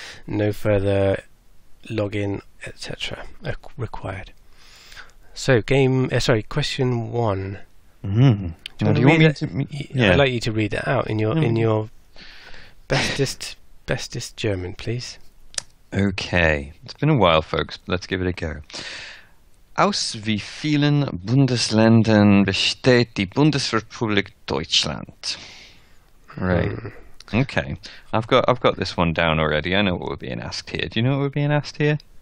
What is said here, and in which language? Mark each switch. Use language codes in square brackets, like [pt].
[en] No further login, etc. required. So question 1. Do you want me to? I'd like you to read it out in your bestest German, please. Okay, it's been a while, folks. But let's give it a go. [de] Aus wie vielen Bundesländern besteht die Bundesrepublik Deutschland? [en] Right. Okay. I've got this one down already. I know what we're being asked here. Do you know what we're being asked here?